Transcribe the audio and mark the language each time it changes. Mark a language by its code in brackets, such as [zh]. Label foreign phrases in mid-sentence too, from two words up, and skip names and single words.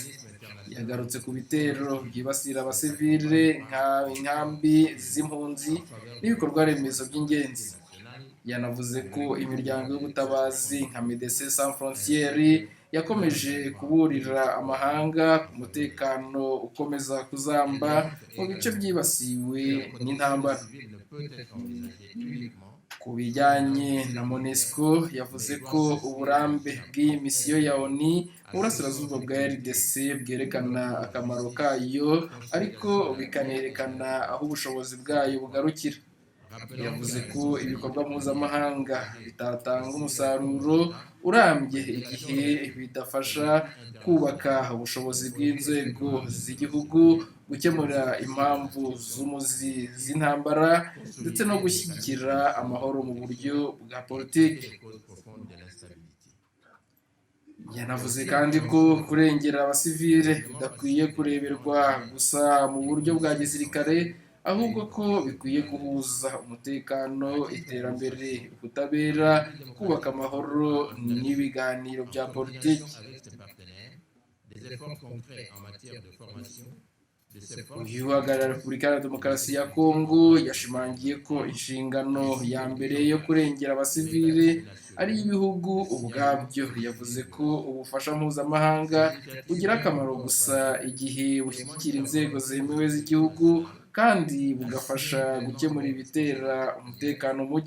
[rw] Yagarutse ku bitero byibasira abasivile inkambi z'impunzi n'ibikorwa remezo by'ingenzi. Yanavuze ko imiryango y'ubutabazi nka Médecins Sans Frontières yakomeje kuburira amahanga ku mutekano ukomeza kuzamba mu bice byibasiwe [fr] que la [rw] n'intambara. [fr] protection civile ne peut être envisagée uniquement [rw] Ku bijyanye na MONUSCO yavuze ko uburambe bw'iyi misiyo ya ONU mu burasirazuba bwa RDC bwerekana akamaro kayo ariko bikanerekana aho ubushobozi bwayo bugarukira. Yavuze ko ibikorwa mpuzamahanga bitatanga umusaruro urambye igihe bidafasha kubaka ubushobozi bw'inzego z'igihugu, gukemura impamvu z'umuzi z'intambara ndetse no gushyigikira amahoro mu buryo bwa politiki. [fr] les causes profondes de l'instabilité. [rw] Yanavuze kandi ko kurengera abasivile bidakwiye kureberwa gusa mu buryo bwa gisirikare, ahubwo ko bikwiye guhuza umutekano, iterambere, ubutabera, kubaka amahoro n'ibiganiro bya politiki. [fr] Avec ses partenaires, des efforts concrets en matière de formation de ces forces [rw] Uyu uhagarariye Repubulika ya Demokarasi ya Kongo yashimangiye ko inshingano ya mbere yo kurengera abasivile ari iy'ibihugu ubwabyo. Yavuze ko ubufasha mpuzamahanga bugira akamaro gusa igihe bushyigikira inzego zemewe z'igihugu kandi bugafasha gukemura ibitera umutekano muke.